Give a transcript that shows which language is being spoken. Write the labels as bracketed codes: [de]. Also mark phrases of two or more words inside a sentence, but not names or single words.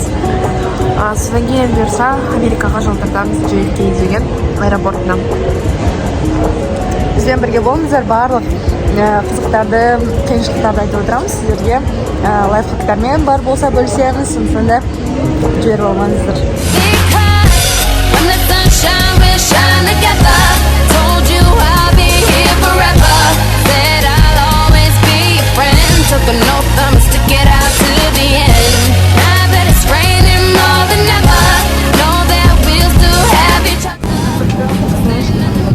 [kk] Содан кейін бұйырса Америкаға жол тартамыз, JFK деген аэропортынан. Бізбен бірге болыңыздар, барлық қызықтарды, қиыншылықтарды айтып отырамыз. Сіздерге лайфхактармен бар болса бөлісеміз, сондықтан да жіберіп алмаңыздар. [en] Took an oath, I'ma stick it out to the end. Now that it's raining more than ever, know that we'll still have each other.